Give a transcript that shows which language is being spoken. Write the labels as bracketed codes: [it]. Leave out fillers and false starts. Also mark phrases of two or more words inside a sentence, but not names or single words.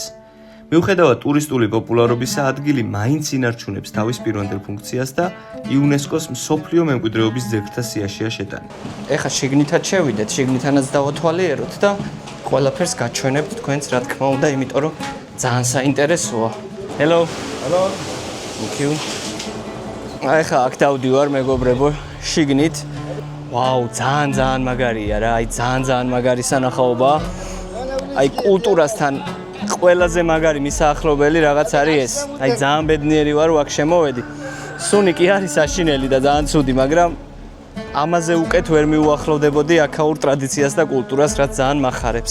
[ka] მიუხედავად ტურისტული პოპულარობისა, ადგილი მაინც ინარჩუნებს თავის პირვანდელ ფუნქციას და იუნესკოს მსოფლიო მემკვიდრეობის ძეგლთა სიაშია შეტანილი. ეხლა შიგნითაც შევიდეთ, შიგნითანაც დავათვალიეროთ და ყველაფერს გაჩვენებთ თქვენს, რა თქმა უნდა, იმიტომ რომ ძალიან საინტერესოა. [en] Hello. Hello. Thank you. [ka] ეხლა აქ დავდივარ მეგობრებო, შიგნით. ვაუ, ძალიან მაგარია რა, აი ძალიან მაგარი სანახაობა. აი კულტურასთან ყველაზე მაგარი მისაახლობელი რაღაც არის ეს. აი ძალიან ბედნიერი ვარ, აქ შემოვედი. სუნი კი არის საშინელი და ძალიან ცუდი, მაგრამ ამაზე უკეთ ვერ მიუახლოვდებოდი აქაურ ტრადიციას და კულტურას, რაც ძალიან მახარებს.